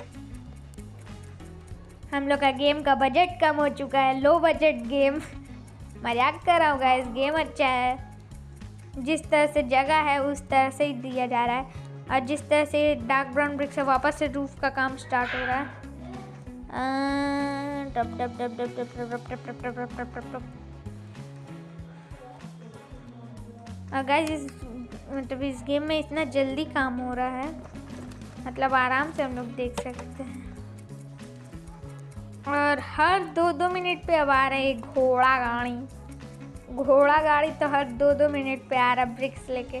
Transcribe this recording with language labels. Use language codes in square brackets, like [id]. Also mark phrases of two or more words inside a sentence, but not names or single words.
[hi] हम लोग का गेम का बजट कम हो चुका है, [en] low budget game. [hi] मजाक कर रहा हूँ गाइस, गेम अच्छा है। जिस तरह से जगह है उस तरह से ही दिया जा रहा है, और जिस तरह से [en] dark brown brick [hi] से वापस से रूफ का काम स्टार्ट हो रहा है। टप टप टप टप टप टप टप टप टप टप टप टप टप। गाइस मतलब इस गेम में इतना जल्दी काम हो रहा है, मतलब आराम से हम लोग देख सकते हैं। और हर 2-2 मिनट पे अब आ रहा है घोड़ा गाड़ी तो हर 2-2 मिनट पे आ रहा ब्रिक्स लेके।